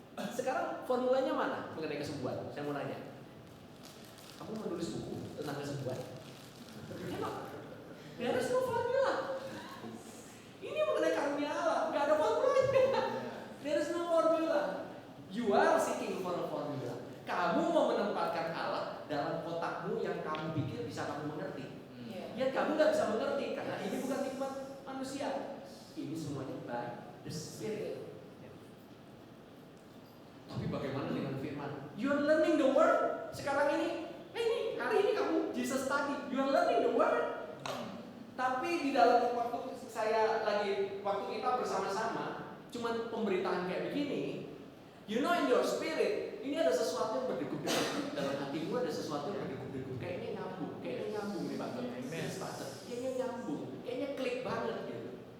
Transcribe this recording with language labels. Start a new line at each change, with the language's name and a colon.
Indonesian: Sekarang formulanya mana mengenai kesembuhan? Saya mau nanya. Kamu menulis buku tentang kesembuhan? Emang?
English: There is no formula.
Indonesian: Ini mengenai karunia Allah, nggak ada formulanya.
English: There is no formula. You are seeking for a formula.
Indonesian: Kamu mau menempatkan Allah dalam kotakmu yang kamu pikir bisa kamu mengerti. Ya kamu nggak bisa mengerti karena ini bukan hikmat manusia. Ini semuanya
English: by the Spirit.
Indonesian: Tapi bagaimana dengan firman?
English: You are learning the word.
Indonesian: Sekarang ini hari ini kamu Jesus study.
English: You are learning the word.
Indonesian: Tapi di dalam waktu kita bersama-sama, cuman pemberitaan kayak begini,
English: you know in your spirit,
Indonesian: ini ada sesuatu yang berdegup-degup dalam hatimu, ada sesuatu yang berdegup-degup. Kayaknya nyambung nih Pak. Kayaknya nyambung, kayaknya klik banget gitu.